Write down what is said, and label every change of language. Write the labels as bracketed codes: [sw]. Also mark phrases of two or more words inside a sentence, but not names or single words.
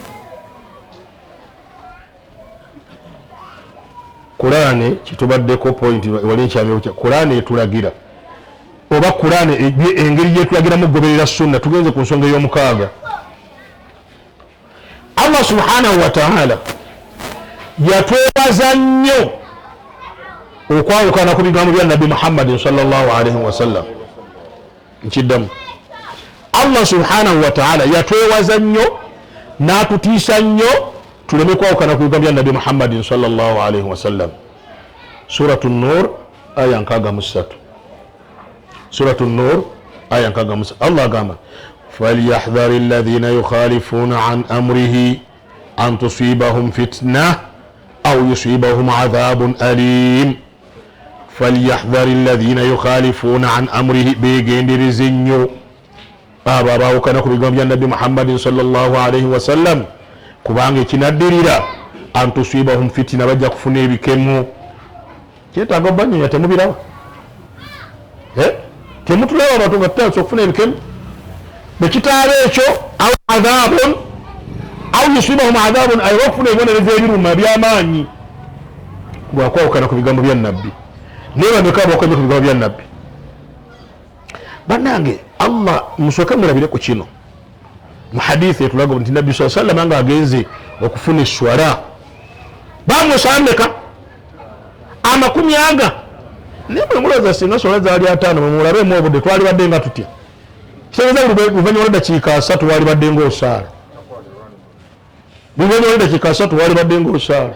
[lg] Kurane kitubaddeko point wali nkyamyo kya Kurane etulagira oba Kurane engeri yetulagiramu goberera sunna tugenze ku nsonga y'omukaaga Allah [ar] سبحانه وتعالى [lg] yatwebaza nnyo okwawukana ku bigambo bya Nabi Muhammad [ar] صلى الله عليه وسلم [lg] nkiddamu Allah [ar] سبحانه وتعالى [lg] yatwebaza nnyo n'atutiisa nnyo tuleme kwawukana ku bigambo bya nabi Muhammadin [ar] صلى الله عليه وسلم. [lg] Suratu Nur aya 63. Suratu Nur aya 63. [ar] Allah agamba فليحذر الذين يخالفون عن أمره أن تصيبهم فتنة أو يصيبهم عذاب أليم. فليحذر الذين يخالفون عن أمره, [lg] begendereze nnyo abo abawukana ku bigambo bya nabi Muhammadin [ar] صلى الله عليه وسلم, [lg] kubanga ekinaddirira [ar] أن تصيبهم فتنة, [lg] bajja kufuna ebikemo. Kyetaaga obanyonya temubirawo, temutulaba abantu nga tutandise okufuna ebikemo. Bekitaaba ekyo [ar] أو عذاب أو يصيبهم عذاب, [lg] ayina okufuna ebibonerezo ebiruma by'amaanyi lwakwawukana ku bigambo bya nabbi. Naye bameka abakwenya ku bigambo bya nabbi? Bannange, Allah musooke mulabire ku kino mu hadithi etulaga nti nabbi [ar] صلى الله عليه وسلم [lg] nga agenze okufuna eswala bamwesambeka amakumi aga. Naye bwe mulowooza singa swala zaali 5 mumulabemu obudde twali badde nga tutya? Kiseereza luvannyuma lw'eddakiika 3 wali badde ng'osaala, luvannyuma lw'eddakiika 3 wali badde ng'osaala.